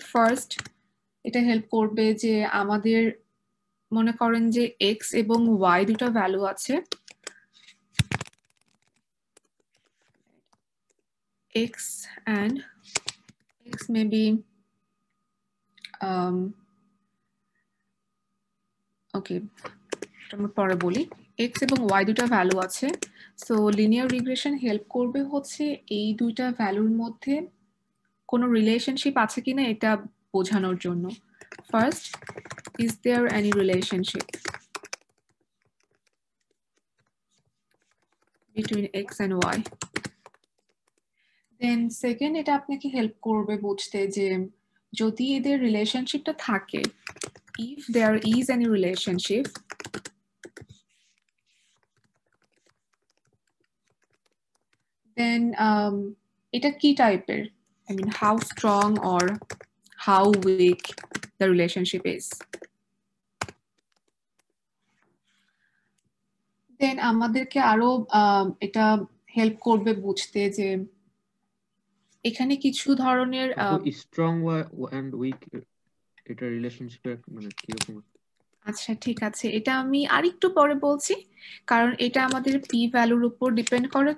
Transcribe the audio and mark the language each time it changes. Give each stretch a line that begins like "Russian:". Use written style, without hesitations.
Bangla: First, এটা help করবে যে আমাদের মনে করেন যে এক্স এবং ওয়াই দুটো ভ্যালু আছে, এক্স অ্যান্ড এক্স মেবি ওকে, আমি পরে বলি। এক্স এবং ওয়াই দুটো ভ্যালু আছে, সো লিনিয়ার রিগ্রেশন হেল্প করবে হচ্ছে এই দুইটা ভ্যালুর মধ্যে কোনো রিলেশনশিপ আছে কিনা এটা বোঝানোর জন্য।
English: First, is there any relationship between x and y?
Bangla: Then second, এটা আপনাকে হেল্প করবে বুঝতে যে যদি এদের রিলেশনশিপটা থাকে,
English: if there is any relationship, then
Bangla: এটা কি টাইপের,
English: I mean how strong or how weak the relationship is.
Bangla: দেন আমাদেরকে আরো এটা হেল্প করবে বুঝতে যে এখানে কিছু ধরনের স্ট্রং এন্ড উইক এটা রিলেশনশিপে মানে কি রকম? আচ্ছা ঠিক আছে, এটা আমি আরেকটু পরে বলছি, কারণ এটা আমাদের পি ভ্যালুর উপর ডিপেন্ড করে।